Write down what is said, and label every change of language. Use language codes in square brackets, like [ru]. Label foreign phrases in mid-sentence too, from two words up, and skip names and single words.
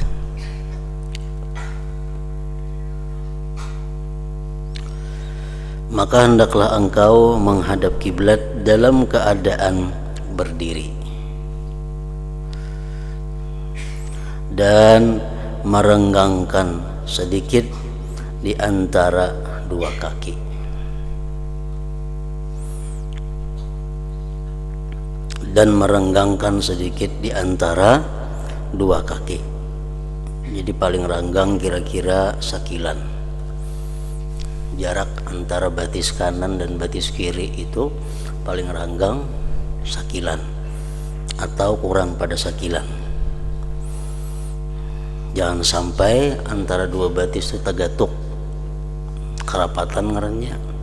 [id] Maka hendaklah engkau menghadap kiblat dalam keadaan berdiri dan merenggangkan sedikit di antara dua kaki. Dan merenggangkan sedikit di antara dua kaki. Jadi paling renggang kira-kira sekilan. Jarak antara batis kanan dan batis kiri itu paling renggang sekilan atau kurang pada sekilan. [bjn] Jangan sampai antara dua batis itu tagatuk, kerapatan ngarannya.